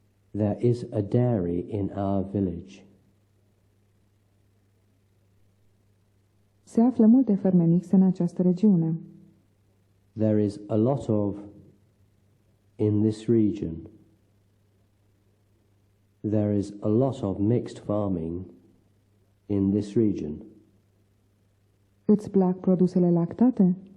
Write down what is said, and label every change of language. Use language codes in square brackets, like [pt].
[en] There is a dairy in our village. [ro] Se află multe ferme mixte în această regiune. [en] There is a lot of in this region. There is a lot of mixed farming in this region. [ro] Îți plac produsele lactate?